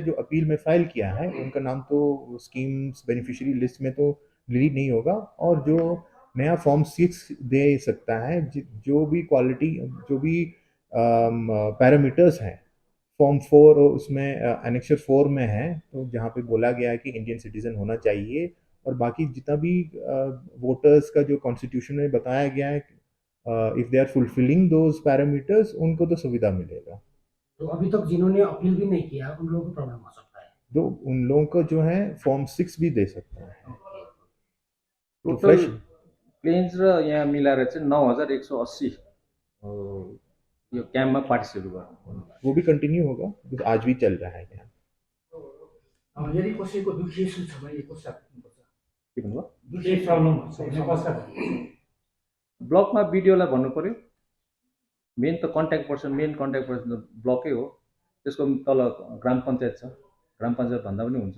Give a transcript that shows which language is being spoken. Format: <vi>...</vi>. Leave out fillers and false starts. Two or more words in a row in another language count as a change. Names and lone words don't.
<hi>जो अपील में फाइल किया है उनका नाम तो</hi> <en>schemes beneficiary list</en> <hi>में तो डिलीट नहीं होगा, और जो नया फॉर्म 6 दे सकता है, जो भी क्वालिटी, जो भी पैरामीटर्स हैं फॉर्म 4 उसमें एनेक्चर 4 में है, तो जहाँ पे बोला गया है कि</hi> <en>Indian citizen</en> <hi>होना चाहिए, और बाकी जितना भी वोटर्स का जो कॉन्स्टिट्यूशन में बताया गया है,</hi> <en>if they are fulfilling those parameters</en> <hi>उनको तो सुविधा मिलेगा। तो अभी तक जिन्होंने अपील भी नहीं किया उन लोगों को प्रॉब्लम हो सकता है? तो उन लोगों को जो है फॉर्म 6 भी दे सकते हैं।</hi> <en>total claims</en> <ne>र यहाँ मिलाएर चाहिँ 9180 यो क्याम्पमा पार्टिसिपेट गर्नु।</ne> <hi>वो भी कंटिन्यू होगा, आज भी चल रहा है यहाँ।</hi> <ne>यदि कसैको दुखी इस्यु छ भने कसरी गर्नुपर्छ? के भन्नुभयो? दुखी प्रब्लम छ भने कसरी? ब्लकमा बिडिओलाई भन्नु पर्यो।</ne> <en>main contact person</en> <ne>त ब्लकै हो। त्यसको तल ग्राम पञ्चायत छ, ग्राम पञ्चायत भन्दा पनि हुन्छ।</ne>